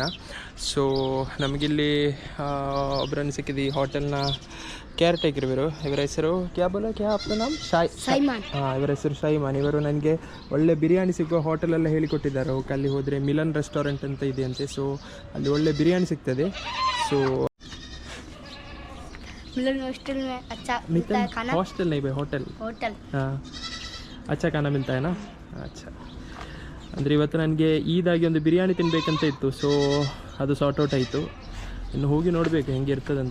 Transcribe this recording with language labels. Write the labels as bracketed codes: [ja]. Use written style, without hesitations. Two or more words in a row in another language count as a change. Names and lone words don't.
[kn] ಸೊ ನಮಗಿಲ್ಲಿ ಒಬ್ಬರನ್ನು ಸಿಕ್ಕಿದ್ದು, ಈ ಹೋಟೆಲ್ನ [en] care taker [kn] ಇವರು. ಇವರ ಹೆಸರು ಸೈಮಾನ್. ಇವರ ಹೆಸರು ಶೈಮಾನ್. ಇವರು ನನಗೆ ಒಳ್ಳೆ ಬಿರಿಯಾನಿ ಸಿಗುವ ಹೋಟೆಲೆಲ್ಲ ಹೇಳಿಕೊಟ್ಟಿದ್ದಾರೆ. ಅಲ್ಲಿ ಹೋದರೆ ಮಿಲನ್ ರೆಸ್ಟೋರೆಂಟ್ ಅಂತ ಇದೆಯಂತೆ. ಸೊ ಅಲ್ಲಿ ಒಳ್ಳೆ ಬಿರಿಯಾನಿ ಸಿಗ್ತದೆ. ಸೊ [hi] हॉस्टल में अच्छा मिलता है खाना? हॉस्टल नहीं भाई, होटल. हाँ, अच्छा खाना मिलता है ना. अच्छा, [kn] ಅಂದರೆ ಇವತ್ತು ನನಗೆ ಈದಾಗಿ ಒಂದು ಬಿರಿಯಾನಿ ತಿನ್ನಬೇಕಂತ ಇತ್ತು. ಸೊ ಅದು [en] sort out [kn] ಆಯಿತು. ಇನ್ನು ಹೋಗಿ ನೋಡಬೇಕು ಹೆಂಗೆ ಇರ್ತದಂತ.